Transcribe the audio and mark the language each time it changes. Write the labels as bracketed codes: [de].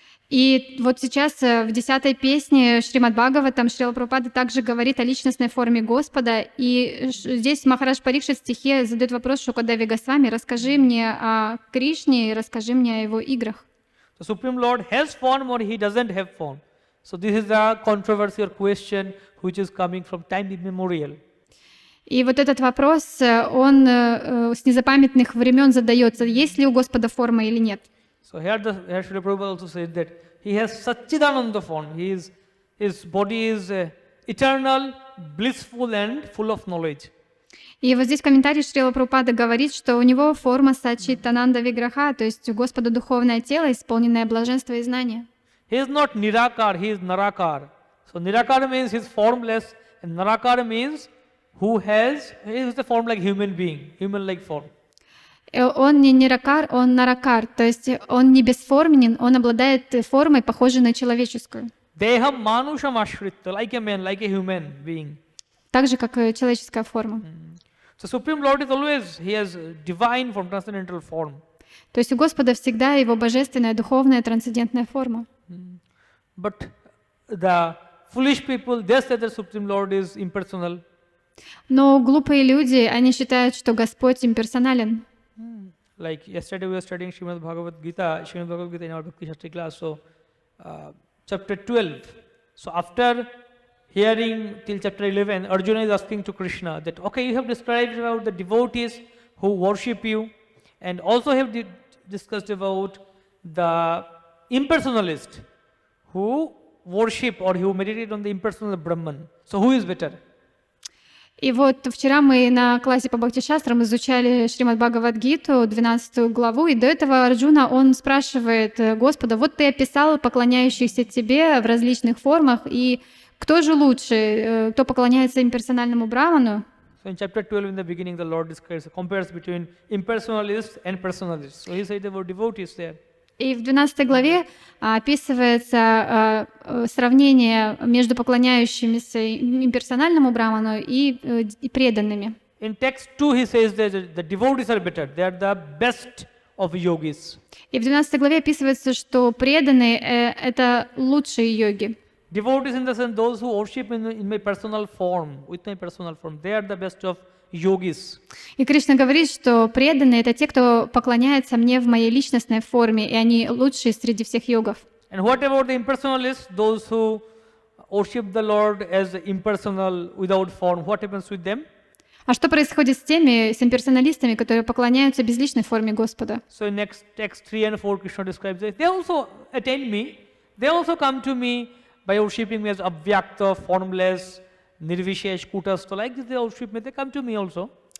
[ru] И вот сейчас в 10-й песне Шримад Бхагаватам Шрила Прабхупада также говорит о личностной форме Господа. И здесь Махарадж Парикшит в стихе задает вопрос Шукадеве Госвами: расскажи мне о Кришне и расскажи мне о его играх. [en] The Supreme Lord has form or he doesn't have form. So this is a controversial question which is coming from time immemorial. [ru] И вот этот вопрос, он с незапамятных времен задается, есть ли у Господа форма или нет. [en] So here Srila Prabhupada also said that he has Satchidananda form. His body is eternal, blissful and full of knowledge. [ru] И вот здесь в комментарии Шрила Прабхупада говорит, что у него форма Саччитананда Виграха, то есть у Господа духовное тело, исполненное блаженства и знания. [en] He is not Nirakar, he is Narakar. So Nirakar means he is formless, and Narakar means he is the form like human being, human-like form. [ru] Он не Ниракар, он Наракар, то есть он не бесформенен, он обладает формой, похожей на человеческую. [sa] Deham manusham ashritta, [en] like a man, like a human being. [ru] Так же, как и человеческая форма. [en] So Supreme Lord is always, he has divine form, transcendental form. [ru] То есть у Господа всегда его божественная, духовная, трансцендентная форма. [en] But the foolish people, they say that Supreme Lord is impersonal. [ru] Но глупые люди, они считают, что Господь имперсонален. [en] Like yesterday we were studying Shrimad Bhagavatam in our Bhakti Shastri class, so chapter 12. So after hearing till chapter 11, Arjuna is asking to Krishna that, okay, you have described about the devotees who worship you, and also have discussed about the impersonalist who worship or who meditate on the impersonal Brahman. So who is better? [ru] И вот вчера мы на классе по Бхакти-шастрам изучали Шримад Бхагават-гиту, 12 главу, и до этого Арджуна, он спрашивает Господа, вот ты описал поклоняющихся тебе в различных формах, и кто же лучше, кто поклоняется имперсональному Браману? [en] So in chapter 12 in the beginning the Lord compares between impersonalists and personalists. So he said about devotees there. [ru] И в 12 главе описывается сравнение между поклоняющимися имперсональному Браману и преданными. [en] In text 2 he says that the devotees are better. They are the best of yogis. [ru] И в 12 главе описывается, что преданные это лучшие йоги. [en] Devotees in the sense those who worship in my personal form, with my personal form, they are the best of yogis. [ru] И Кришна говорит, что преданные это те, кто поклоняется мне в моей личностной форме, и они лучшие среди всех йогов. [en] And what about the impersonalists, those who worship the Lord as impersonal without form? What happens with them? [ru] А что происходит с имперсоналистами, которые поклоняются безличной форме Господа? [en] So in next text 3 and 4 Krishna describes this. They also attend me. They also come to me by worshipping me as Avyakta, formless, Nirvishesh, Kutastha. Like this they worship me. They come to me also.